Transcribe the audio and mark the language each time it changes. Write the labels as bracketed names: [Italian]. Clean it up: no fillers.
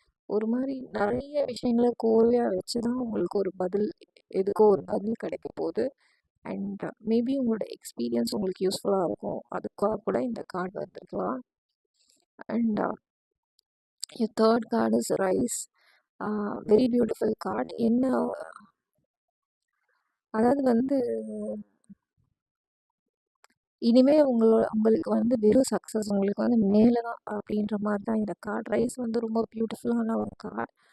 [Tamil] ஒரு மாதிரி நிறைய விஷயங்களை கோர்வையாக வச்சு தான் உங்களுக்கு ஒரு பதில், எதுக்கோ ஒரு பதில் கிடைக்க போகுது. அண்ட் மேபி உங்களோட எக்ஸ்பீரியன்ஸ் உங்களுக்கு யூஸ்ஃபுல்லாக இருக்கும், அதுக்காக கூட இந்த card வந்துருக்கலாம். [English] And your third card is rise. [Tamil] Very beautiful card. என்ன அதாவது வந்து இனிமேல் உங்களுக்கு வந்து வெறும் சக்ஸஸ், உங்களுக்கு வந்து மேலே தான் அப்படின்ற மாதிரி தான் இந்த கார்டு. ரைஸ் வந்து ரொம்ப பியூட்டிஃபுல்லான ஒரு கார்டு.